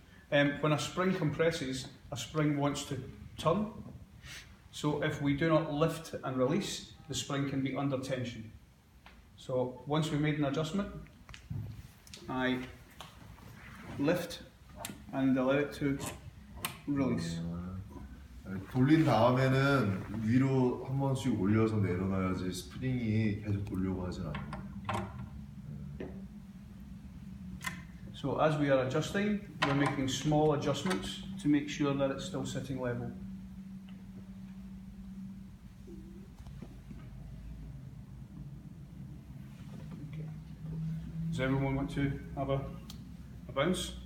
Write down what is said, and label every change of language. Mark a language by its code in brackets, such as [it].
[en] When a spring compresses, a spring wants to turn. So if we do not lift and release, the spring can be under tension. So once we've made an adjustment, I lift and allow it to release. [ko] 돌린 다음에는 위로 한 번씩 올려서 내려놔야지 스프링이 계속 돌려고 하진 않아요. [en] So as we are adjusting, we're making small adjustments to make sure that it's still sitting level. Okay. Does everyone want to have a bounce?